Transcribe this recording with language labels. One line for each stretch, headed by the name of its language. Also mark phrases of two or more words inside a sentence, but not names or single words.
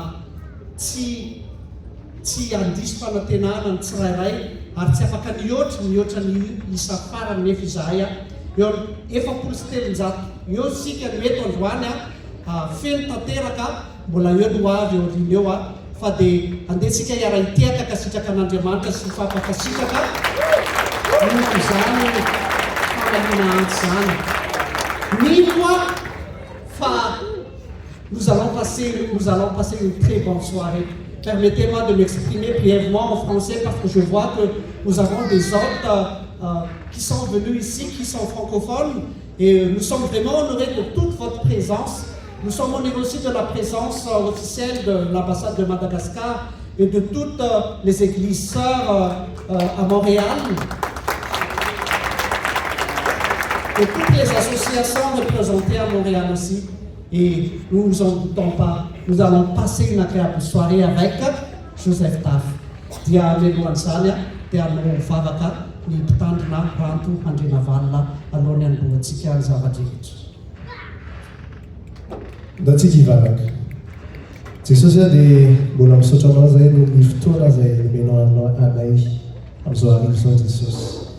Malagasy: tsy andiso fanantenana ny tsirairay ary tsy afaka mihoatra ny isa farany nefa izahay eo 700 eo sika no eto androany feno tanteraka mbola eo no avy eo riny eo fa dia andesika iara-itiaka kasitraka an'Andriamanitra sy fampakasitraka noho izany famalina antsy zany.
French: Mino fa nous allons passer une très bonne soirée. Permettez-moi de m'exprimer brièvement en français parce que je vois que nous avons des hôtes qui sont venus ici, qui sont francophones et nous sommes vraiment honorés de toute votre présence. Nous sommes honorés aussi de la présence officielle de l'ambassade de Madagascar et de toutes les églises sœurs à Montréal. et toutes les associations représentées à Montréal aussi. Et nous vous en doutons pas, nous allons passer une agréable soirée avec Joseph Taff.
Malagasy: Dia melohan'izany dia anao mivavaka ny mpitandrina ranto Andrena Valina alohan'ny hanomboantsika ny zava-drehetra. Da tsika hivavaka. Jesosy dia mbola misaotra anao zay no ny fotoana zay nomenao anay amin'izao arivo izao Jesosy.